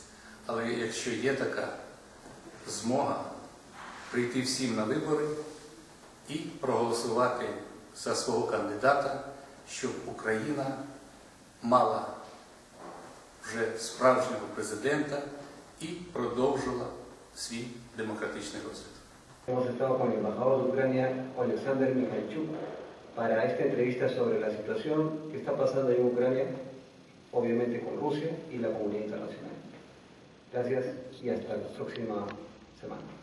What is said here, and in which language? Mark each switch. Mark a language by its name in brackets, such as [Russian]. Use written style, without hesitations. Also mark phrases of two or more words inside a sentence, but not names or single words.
[Ukrainian] Але якщо є така змога, прийти всім на вибори і проголосувати за свого кандидата, щоб Україна мала вже справжнього президента і продовжила свій демократичний розвиток. [Spanish] Hemos estado con el embajador de Ucrania, Alexander Mikhailchuk, para esta entrevista sobre la situación que está pasando en Ucrania, obviamente con Rusia y la comunidad internacional. Gracias y hasta la próxima semana.